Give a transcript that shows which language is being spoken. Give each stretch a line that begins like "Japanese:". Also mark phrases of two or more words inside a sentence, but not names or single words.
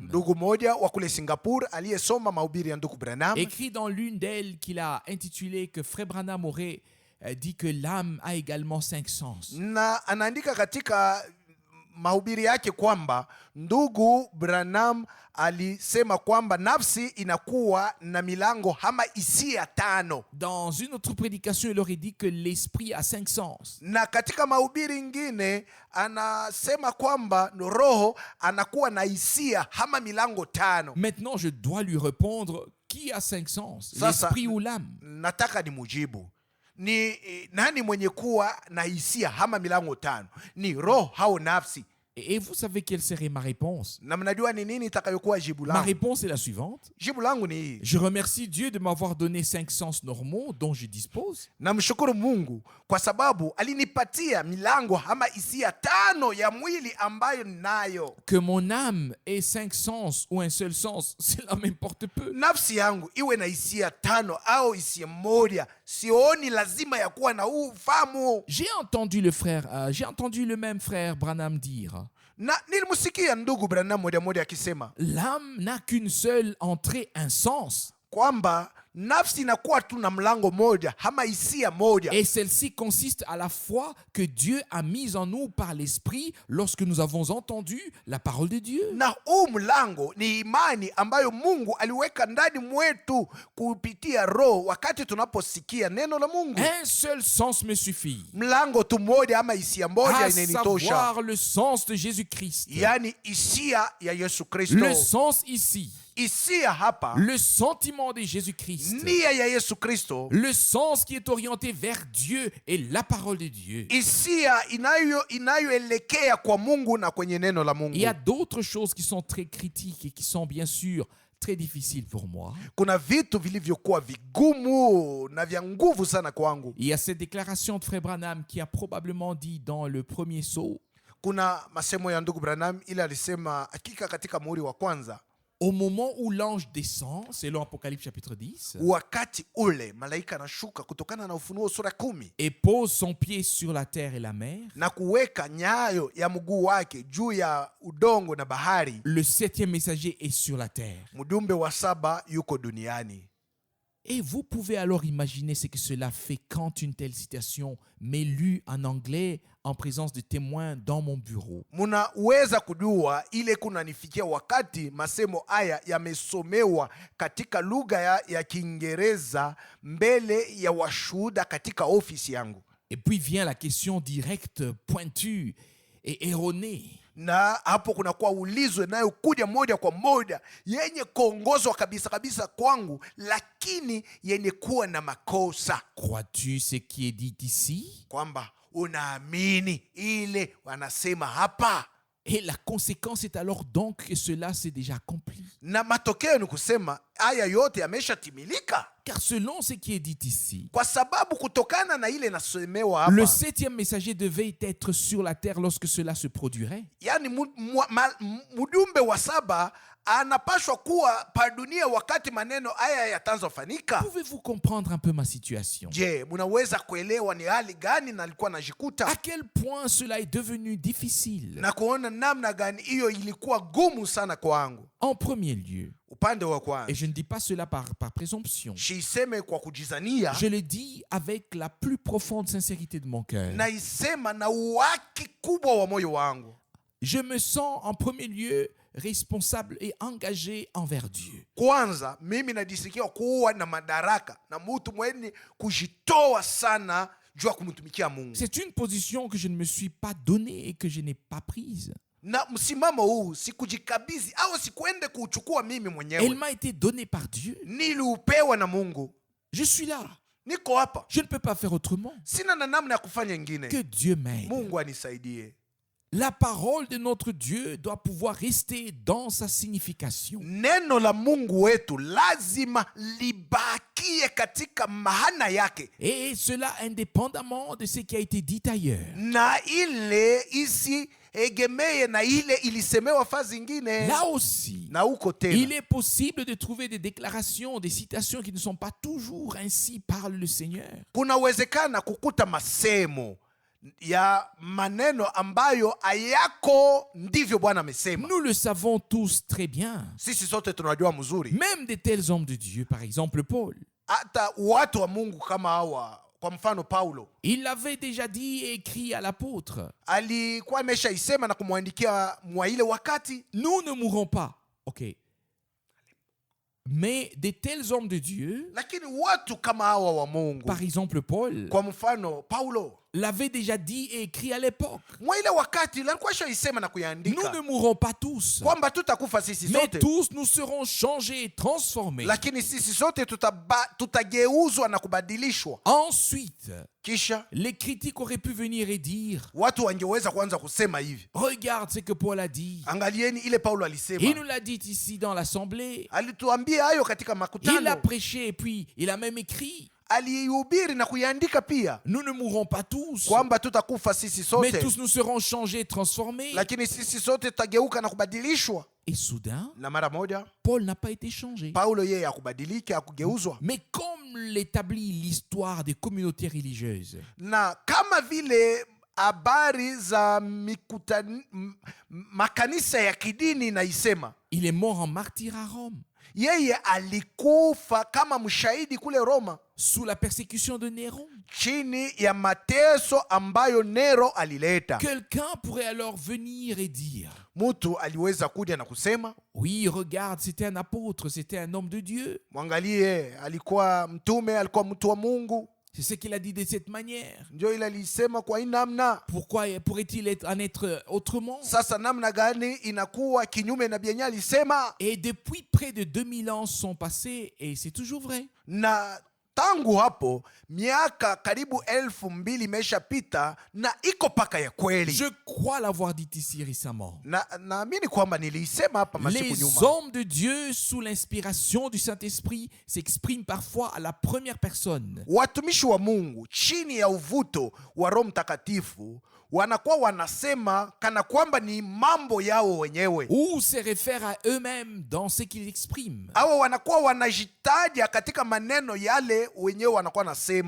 Swahili: Ndugu moja wa kule Singapore aliyesoma mahubiri ya ndugu Branham
French: écrit dans l'une d'elles qu'il a intitulé que Frère Branham aurait dit que l'âme a également 5 sens.
Swahili: na anaandika katika mahubiri yake kwamba ndugu Branham alisema kwamba nafsi inakuwa na milango ama hisia 5.
French: Dans une autre prédication, il aurait dit que l'esprit a 5 sens.
Swahili: Na katika mahubiri ingine anasema kwamba roho anakuwa na hisia ama milango 5.
French: Maintenant, je dois lui répondre, qui a 5 sens,
Swahili: Sasa,
French: l'esprit ou l'âme?
Swahili: nataka nimujibu, ni nani mwenye kuwa na hisia ama milango 5? Ni roho au nafsi?
French: Et vous savez quelle serait ma réponse?
Swahili: Na mnajua ni nini itakayokuwa jibu
French: Ma
Swahili: langu?
French: réponse est la suivante.
Swahili: Jibu langu ni hii:
French: Je remercie Dieu de m'avoir donné 5 sens normaux dont je dispose.
Swahili: namshukuru Mungu kwa sababu alinipatia milango ama hisia 5 ya mwili ambayo ninayo.
French: Que mon âme ait 5 sens ou un seul sens, cela m'importe peu.
Swahili: Nafsi yangu iwe na hisia 5 au hisia moja, sioni lazima ya kuwa na ufahamu.
French: J'ai entendu le même frère Branham dire,
Swahili: Na nilimsikia ndugu Branham moja akisema
French: l'âme n'a qu'une seule entrée, un sens.
Swahili: kwamba nafsi inakuwa tu na mlango moja ama hisia moja,
French: Et celle-ci consiste à la foi que Dieu a mise en nous par l'Esprit lorsque nous avons entendu la parole de Dieu.
Swahili: na huu mlango ni imani ambayo Mungu aliweka ndani mwetu kupitia roho wakati tunaposikia neno la Mungu.
French: Un seul sens me suffit,
Swahili: Mlango tu moja ama hisia moja
French: à
Swahili: inanitosha,
French: savoir le sens de Jésus-Christ.
Swahili: yani hisia ya Yesu
French: Le
Swahili: Kristo.
French: sens ici,
Swahili: Hisia hapa,
French: le sentiment de Jésus-Christ.
Swahili: nia ya Yesu Kristo,
French: Le sens qui est orienté vers Dieu et la parole de Dieu.
Swahili: hisia inayoelekea kwa Mungu na kwenye neno la Mungu.
French: Il y a d'autres choses qui sont très critiques et qui sont bien sûr très difficiles pour moi.
Swahili: Kuna vitu vilivyokuwa vigumu na vya nguvu sana kwangu.
French: Il y a cette déclaration de Frère Branham qui a probablement dit dans le premier saut,
Swahili: Kuna masemo ya ndugu Branham ile alisema hakika katika muhuri wa kwanza,
French: au moment où l'ange descend, selon Apocalypse chapitre 10,
Swahili: wakati ule malaika anashuka kutokana na Ufunuo sura 10
French: et pose son pied sur la terre et la mer,
Swahili: na kuweka nyayo ya mguu wake juu ya udongo na bahari,
French: le 7e messager est sur la terre.
Swahili: mjumbe wa 7 yuko duniani.
French: Et vous pouvez alors imaginer ce que cela fait quand une telle citation m'est lue en anglais en présence de témoins dans mon bureau.
Swahili: Munaweza kujua ile kunanifikia wakati masemo haya yamesomewa katika lugha ya Kiingereza mbele ya washuhuda katika ofisi yangu.
French: Et puis vient la question directe, pointue et erronée.
Swahili: Na hapo kunakuwa ulizo inayokuja moja kwa moja yenye kuongozwa kabisa kabisa kwangu, lakini yenye kuwa na makosa.
French: Crois-tu ce qui est dit ici?
Swahili: Kwamba unaamini ile wanasema hapa?
French: Et la conséquence est alors donc que cela s'est déjà accompli.
Swahili: Na matokeo ni kusema haya yote yameshatimilika.
French: Car selon ce qui est dit ici,
Swahili: Kwa sababu kutokana na ile nasemewa hapa,
French: le 7e messager devait être sur la terre lorsque cela se produirait.
Swahili: yani mjumbe wa 7 anapashwa kuwa pa dunia wakati maneno haya yataanza kufanyika.
French: Pouvez-vous comprendre un peu ma situation?
Swahili: Je, munaweza kuelewa ni hali gani nalikuwa najikuta?
French: À quel point cela est devenu difficile?
Swahili: Na kuona namna gani hiyo ilikuwa gumu sana kwangu.
French: En premier lieu,
Swahili: Upande wa
French: et
Swahili: kwanza,
French: je ne dis pas cela par présomption,
Swahili: shiiseme kwa kujizania,
French: je le dis avec la plus profonde sincérité de mon cœur.
Swahili: na isema na uwaki kubwa wa moyo wangu.
French: Je me sens en premier lieu responsable et engagé envers Dieu.
Swahili: Kwanza mimi najisikia kuwa na madaraka na mtu mwenye kujitoa sana juu ya kumtumikia Mungu.
French: C'est une position que je ne me suis pas donnée et que je n'ai pas prise.
Swahili: Na msimamo huu sikujikabizi au sikuende kuuchukua mimi
French: Elle
Swahili: mwenyewe,
French: m'a été donnée par Dieu.
Swahili: niliupewa na Mungu.
French: Je suis là.
Swahili: Niko hapa,
French: Je ne peux pas faire autrement.
Swahili: sina na namna ya kufanya ingine.
French: Que Dieu m'aide.
Swahili: Mungu anisaidie.
French: La parole de notre Dieu doit pouvoir rester dans sa signification.
Swahili: Neno la Mungu wetu lazima libakie katika maana yake,
French: Et cela indépendamment de ce qui a été dit ailleurs.
Swahili: na ile isi egemeye na ile ilisemewa fazi ingine.
French: Là aussi,
Swahili: Na huko
French: il
Swahili: tena
French: est possible de trouver des déclarations, des citations qui ne sont pas toujours ainsi parle le Seigneur.
Swahili: kunawezekana kukuta masemo ya maneno ambayo hayako ndivyo Bwana amesema.
French: Nous le savons tous très bien.
Swahili: Sisi sote tunajua mzuri,
French: Même de tels hommes de Dieu, par exemple Paul,
Swahili: hata watu wa Mungu kama hawa, kwa mfano Paulo
French: il l'avait déjà dit et écrit à l'apôtre.
Swahili: alikuwa ameshaisema na kumwandikia mwa ile wakati.
French: Nous ne mourrons pas. Ok. Mais de tels hommes de Dieu,
Swahili: Lakini watu kama hawa wa Mungu,
French: par exemple Paul,
Swahili: kwa mfano Paulo,
French: l'avait déjà dit et écrit à l'époque.
Swahili: mwa ile wakati alikuwa shaisema na
French: Nous
Swahili: kuyaandika
French: ne mourrons pas tous,
Swahili: kwamba tutakufa sisi
French: mais
Swahili: sote,
French: tous nous serons changés, transformés.
Swahili: lakini sisi sote tutageuzwa na kubadilishwa.
French: Ensuite,
Swahili: Kisha
French: les critiques auraient pu venir et dire,
Swahili: watu wangeweza kuanza kusema hivi,
French: regarde ce que Paul a dit.
Swahili: angalieni ile Paulo
French: Il
Swahili: alisema,
French: nous l'a dit ici dans l'assemblée.
Swahili: alituambia hayo katika
French: Il a
Swahili: makutano,
French: prêché et puis il a même écrit.
Swahili: alihubiri na kuiandika pia
French: Nous ne mourrons pas tous,
Swahili: kwamba tutakufa sisi
French: mais
Swahili: sote,
French: tous nous serons changés, transformés.
Swahili: lakini sisi sote tutageuka na kubadilishwa.
French: Et soudain,
Swahili: Na mara moja
French: Paul n'a pas été changé.
Swahili: Paulo yeye hakubadilika, hakugeuzwa.
French: Mais comme l'établit l'histoire des communautés religieuses,
Swahili: Na kama vile habari za makanisa ya kidini naisema,
French: il est mort en martyr à Rome,
Swahili: yeye alikufa kama mshahidi kule Roma,
French: sous la persécution de Néron.
Swahili: chini ya mateso ambayo Nero alileta.
French: Quelqu'un pourrait alors venir et dire,
Swahili: Mtu aliweza kuja na kusema,
French: oui, regarde, c'était un apôtre, c'était un homme de Dieu.
Swahili: mwangalie, alikuwa mtume, alikuwa mtu wa Mungu,
French: C'est ce qu'il a dit de cette manière.
Swahili: ndio ile alisema kwa hii namna.
French: Pourquoi pourrait-il en être autrement?
Swahili: Sasa namna gani inakuwa kinyume na byenye alisema?
French: Et depuis près de 2000 ans sont passés et c'est toujours vrai.
Swahili: Na tangu hapo miaka karibu 2000 imeshapita na iko paka ya kweli.
French: Je crois l'avoir dit ici récemment.
Swahili: Na naamini kwamba niliisema hapa masiku
French: Les
Swahili: nyuma.
French: hommes de Dieu, sous l'inspiration du Saint-Esprit, s'expriment parfois à la première personne.
Swahili: Watumishi wa Mungu chini ya uvuto wa Roho Mtakatifu wanakuwa wanasema kana kwamba ni mambo yao wenyewe,
French: Ou se réfèrent à eux-mêmes dans ce qu'ils expriment,
Swahili: au wanakuwa wanajitaja katika maneno yale wenyewe wanakuwa nasema.